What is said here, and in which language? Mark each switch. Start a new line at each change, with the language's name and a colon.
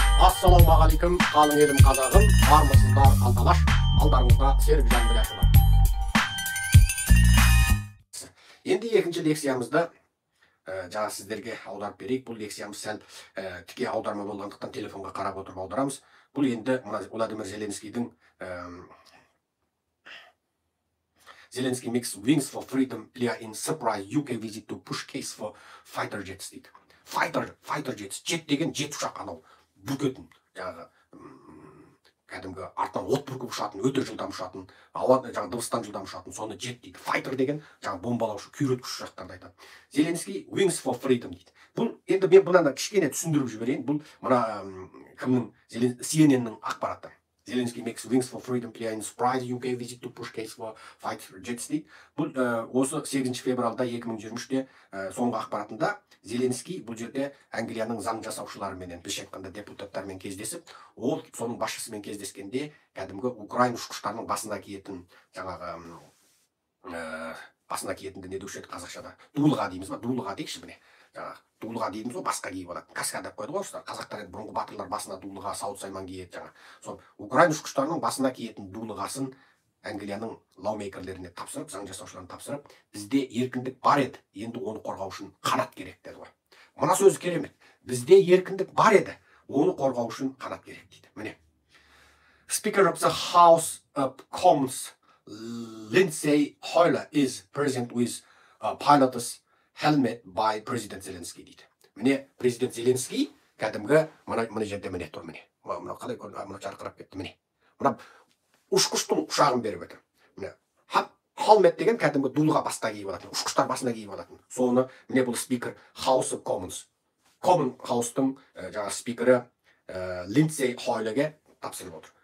Kazakh: Ассалаумағалейкум, қалың елім қазағым, армысыздар алталаш, алдарыңызда Серікжан Біләшұлы. Енді екінші лекциямызды жаңа сіздерге аударып берейік. Бұл лекциямыз сәл тіке аударма болғандықтан телефонға қарап отырып аударамыз. Бұл енді Владимир Зеленскийдің
English: Zelensky makes wings for freedom clear in surprise UK visit to push case for fighter jets
Kazakh: дейді. Fighter jets, жет деген жет ұшақ, анау бүркетін, жаңағы кәдімгі артынан от бүркіп ұшатын, өте жылдам ұшатын, ауа жаңағы дыбыстан жылдам ұшатын, соны жет дейді. Fighter деген жаңағы бомбалаушы, күйреткіш ұшақтарды айтады.
English: Zelensky wings for freedom
Kazakh: дейді. Бұл енді мен бұнан кішкене түсіндіріп жіберейін. Бұл мына кімнің CNN-нің ақпараты.
English: Zelensky makes wings for freedom clear in surprise UK visit to push case for fighter jets
Kazakh: дейді. Бұл осы 8 февралда 2023-те соңғы ақпаратында Зеленский бұл жерде Англияның заң жасаушыларымен, біз айтқанда депутаттармен кездесіп, ол соның басшысымен кездескенде кәдімгі Украин ұшқыштарының басына киетін жаңағы басына киетінді не деуші еді қазақшада? Дулыға дейміз ба? Дулыға дейікші міне. Дулыға дейміз ғой, басқа киіп алады. Каска деп қойды ғой осылар. Қазақтар енді бұрынғы батырлар басына дулыға, сауыт сайман киеді жаңа. Сол Украин ұшқыштарының басына киетін дулығасын Англияның лаумейкерлеріне тапсырып, заң жасаушыларына тапсырып, бізде еркіндік бар еді, енді оны қорғау үшін қанат керек деді ғой. Мына сөзі керемет. Бізде еркіндік бар еді, оны қорғау үшін қанат керек дейді. Міне.
English: Speaker of the House of Commons Lindsay Hoyle is present with pilot's helmet by President Zelensky
Kazakh: дейді. Міне, президент Зеленский кәдімгі мына жерде міне тұр міне. Мына қалай мына жарқырап кетті міне. Мына ұшқыштың ұшағын беріп отыр. Міне, helmet деген кәдімгі дулыға баста киіп алатын, ұшқыштар басына киіп алатын. Соны міне бұл спикер House of Commons. Common House-тың жаңағы спикері Lindsay Hoyleге тапсырып отыр.